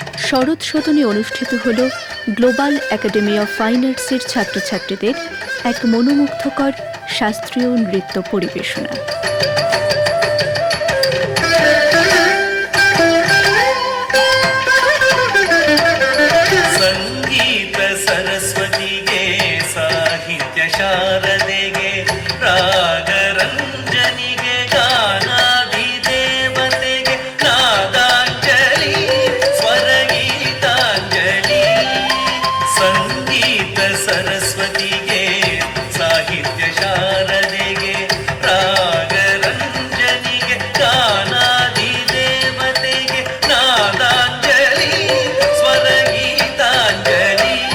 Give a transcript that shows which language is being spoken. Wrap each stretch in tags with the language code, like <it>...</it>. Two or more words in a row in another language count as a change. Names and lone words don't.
<bn>শরৎ সদনে অনুষ্ঠিত হল গ্লোবাল একাডেমি অফ ফাইন আর্টসের ছাত্রছাত্রীদের এক মনোমুগ্ধকর শাস্ত্রীয় নৃত্য পরিবেশনা।</bn> <kn>ಸಂಗೀತ ಸರಸ್ವತಿಗೆ ಸಾಹಿತ್ಯ ಶಾರದೆಗೆ ರಾಗರಂಜನಿಗೆ ಗಾನಾಧಿದೇವತೆಗೆ ನಾದಾಂಜಲಿ ಸ್ವರಗೀತಾಂಜಲಿ. ಸಂಗೀತ ಸರಸ್ವತಿಗೆ ಸಾಹಿತ್ಯ ಶಾರದೆಗೆ ರಾಗರಂಜನಿಗೆ ಗಾನಾಧಿದೇವತೆಗೆ ನಾದಾಂಜಲಿ ಸ್ವರಗೀತಾಂಜಲಿ.</kn>